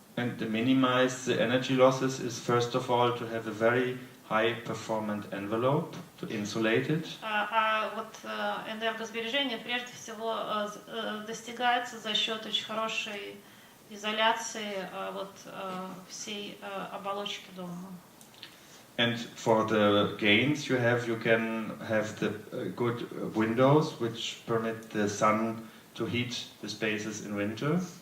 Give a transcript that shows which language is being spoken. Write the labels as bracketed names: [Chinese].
[English] And to minimize the energy losses is first of all to have a very high performant envelope to insulate it. [Russian] Вот энергосбережение прежде всего достигается за счет очень хорошей изоляции всей оболочки дома. [English] And for the gains you can have the good windows which permit the sun to heat the spaces in winter.